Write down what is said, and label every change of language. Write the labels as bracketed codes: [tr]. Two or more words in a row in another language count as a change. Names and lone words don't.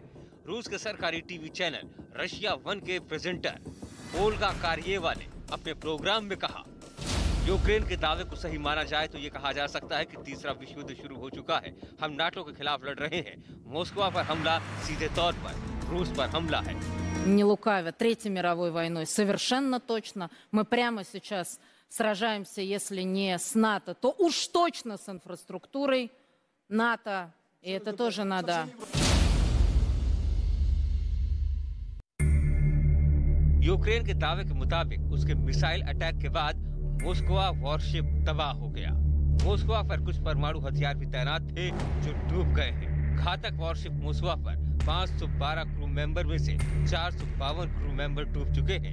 [hi] रूस के सरकारी टीवी चैनल रशिया 1 के प्रेजेंटर ओल्गा कारिएवा ने अपने प्रोग्राम में कहा, यूक्रेन के दावे को सही माना जाए तो ये कहा जा सकता है कि तीसरा विश्व युद्ध शुरू हो चुका है। हम नाटो के खिलाफ लड़ रहे हैं। मॉस्को पर हमला सीधे तौर पर रूस पर हमला है। [ru] Не лукавя, Третьей мировой войной совершенно точно. Мы прямо сейчас сражаемся, если не с НАТО, то уж точно с инфраструктурой НАТО. И это тоже надо. [hi] यूक्रेन के दावे के मुताबिक उसके [en] missile attack [hi] के बाद मॉस्को वॉरशिप तबाह हो गया। मॉस्को पर कुछ परमाणु हथियार भी तैनात थे जो डूब गए हैं। घातक वॉरशिप मॉस्को पर 512 [en] crew member [hi] में से 452 [en] crew member [hi] डूब चुके हैं।